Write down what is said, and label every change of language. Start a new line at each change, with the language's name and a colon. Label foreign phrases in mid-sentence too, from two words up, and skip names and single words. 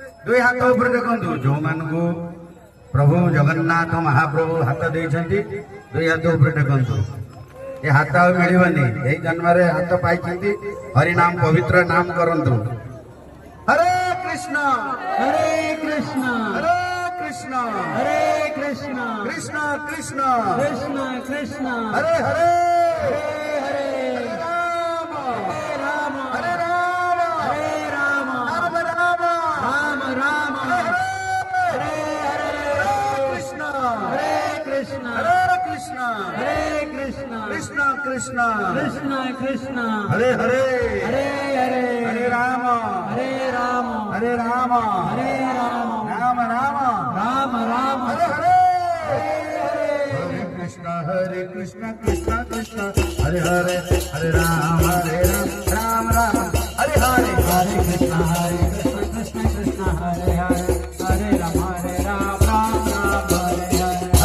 Odia: ଦୁଇ ହାତ ଉପରେ ଦେଖନ୍ତୁ ଯୋଉମାନଙ୍କୁ ପ୍ରଭୁ ଜଗନ୍ନାଥ ମହାପ୍ରଭୁ ହାତ ଦେଇଛନ୍ତି ଦୁଇ ହାତ ଉପରେ ଦେଖନ୍ତୁ। ଏ ହାତ ଆଉ ମିଳିବନି, ଏଇ ଜନ୍ମରେ ହାତ ପାଇଛନ୍ତି, ହରିନାମ ପବିତ୍ର ନାମ କରନ୍ତୁ।
Sanskrit: ହରେ କୃଷ୍ଣ हरे कृष्ण ହରେ କୃଷ୍ଣ हरे कृष्ण କୃଷ୍ଣ କୃଷ୍ଣ कृष्ण कृष्ण ହରେ ହରେ हरे ରାମ राम ହରେ ରାମ हरे राम ରାମ ରାମ राम राम ହରେ हरे हरे କୃଷ୍ଣ हरे कृष्ण ହରେ କୃଷ୍ଣ हरे कृष्ण କୃଷ୍ଣ କୃଷ୍ଣ कृष्ण कृष्ण ହରେ ହରେ हरे हरे ହରେ ରାମ हरे राम हरे राम हरे राम राम राम राम राम हरे हरे हरे कृष्ण कृष्ण कृष्ण हरे हरे हरे राम राम राम हरे हरे हरे कृष्ण कृष्ण कृष्ण हरे हरे हरे राम राम राम हरे हरे